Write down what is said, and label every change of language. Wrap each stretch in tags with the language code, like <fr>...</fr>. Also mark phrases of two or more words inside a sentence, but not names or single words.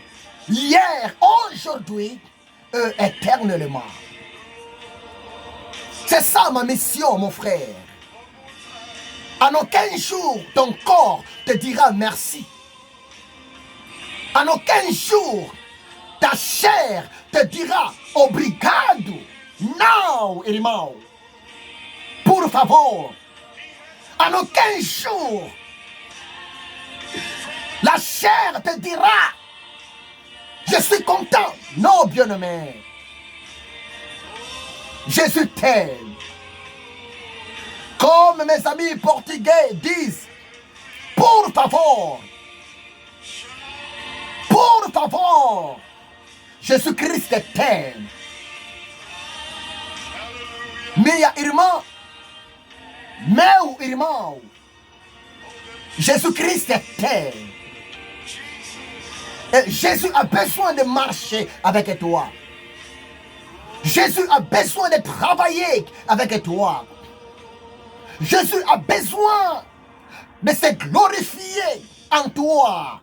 <fr>Hier, aujourd'hui et éternellement. C'est ça ma mission, mon frère. En aucun jour, ton corps te dira merci. En aucun jour, ta chair te dira obrigado.</fr> <pt>Non, irmão. Por favor.</pt> <fr>En aucun jour, la chair te dira je suis content. Non, bien-aimé. Jésus t'aime. Comme mes amis portugais disent,</fr> <pt>por favor. Por favor.</pt> <fr>Jésus-Christ t'aime.</fr> <pt>Minha irmã, meu irmão,</pt> <fr>Jésus-Christ t'aime. Et Jésus a besoin de marcher avec toi. Jésus a besoin de travailler avec toi. Jésus a besoin de se glorifier en toi.</fr>